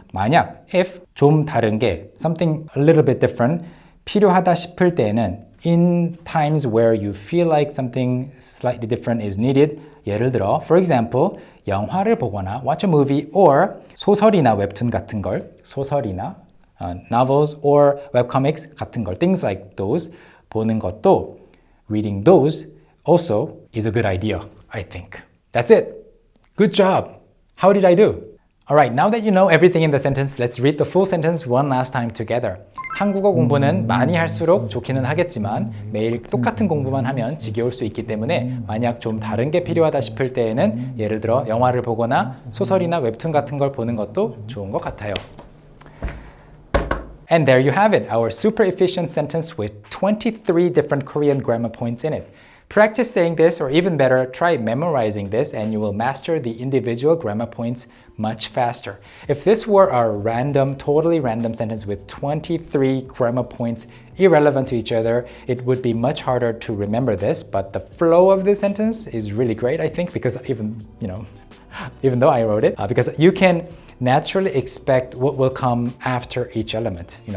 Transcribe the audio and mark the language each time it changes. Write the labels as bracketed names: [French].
[Korean] 만약 [English] if [Korean] 좀 다른 게 [English] something a little bit different [Korean] 필요하다 싶을 때는 [English] in times where you feel like something slightly different is needed [Korean] 예를 들어 [English] for example [Korean] 영화를 보거나 [English] watch a movie or [Korean] 소설이나 웹툰 같은 걸 소설이나 [English] novels or webcomics [Korean] 같은 걸 [English] things like those [Korean] 보는 것도 [English] reading those also is a good idea, I think. That's it. Good job. How did I do? All right, now that you know everything in the sentence, let's read the full sentence one last time together. [Korean] 한국어 공부는 많이 할수록 좋기는 하겠지만 매일 똑같은 공부만 하면 지겨울 수 있기 때문에 만약 좀 다른 게 필요하다 싶을 때에는 예를 들어 영화를 보거나 소설이나 웹툰 같은 걸 보는 것도 좋은 것 같아요. [English] And there you have it, our super efficient sentence with 23 different Korean grammar points in it. Practice saying this, or even better, try memorizing this, and you will master the individual grammar points much faster. If this were a random, totally random sentence with 23 grammar points irrelevant to each other, it would be much harder to remember this, but the flow of this sentence is really great, I think, because even though I wrote it, because you can naturally expect what will come after each element.